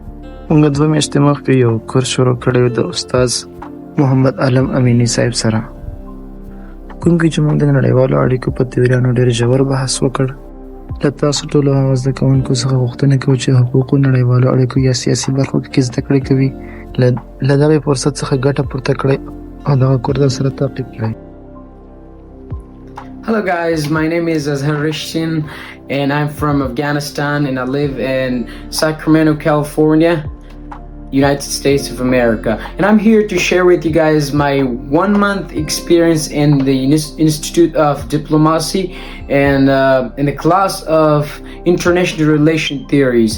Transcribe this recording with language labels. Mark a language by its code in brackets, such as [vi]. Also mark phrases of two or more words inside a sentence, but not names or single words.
[ps] موږ 2 میاشتې مخکې یو کورس شروع کړی د استاد محمد علم امینی صاحب سره، کوم کې چې موږ د نړیوالو اړیکو په تیوریانو ډېر ژور بحث وکړ. له تاسو ټولو هغه زده کوونکو څخه غوښتنه کوو چې حقوقو، نړیوالو اړیکو یا سیاسي برخو کې زده کړې کوي، له دغې فرصت څخه ګټه پورته کړئ او دغه کورس سره تعقیب کړئ. [en] Hello guys, my name is Azhar Rishtin and I'm from Afghanistan and I live in Sacramento, California, United States of America. And I'm here to share with you guys my 1-month experience in the Institute of Diplomacy and in the class of International Relation Theories.